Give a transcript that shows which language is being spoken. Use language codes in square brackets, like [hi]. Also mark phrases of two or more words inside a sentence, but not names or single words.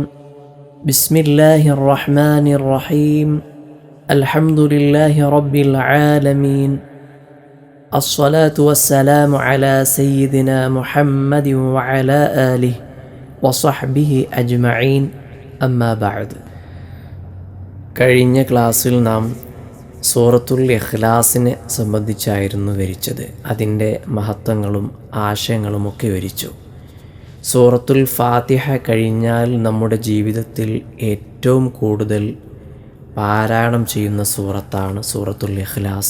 [ar] بسم الله الرحمن الرحيم. الحمد لله رب العالمين. الصلاة والسلام على سيدنا محمد وعلى آله وصحبه أجمعين. أما بعد. [ml] കഴിഞ്ഞ ക്ലാസ്സിൽ നാം സൂറത്തുൽ ഇഖ്ലാസിനെ സംബന്ധിച്ചായിരുന്നു വിവരിച്ചത്. അതിൻ്റെ മഹത്വങ്ങളും ആശയങ്ങളുമൊക്കെ വിവരിച്ചു. സൂറത്തുൽ ഫാത്തിഹ കഴിഞ്ഞാൽ നമ്മുടെ ജീവിതത്തിൽ ഏറ്റവും കൂടുതൽ പാരായണം ചെയ്യുന്ന സൂറത്താണ് സൂറത്തുൽ ഇഖ്ലാസ്.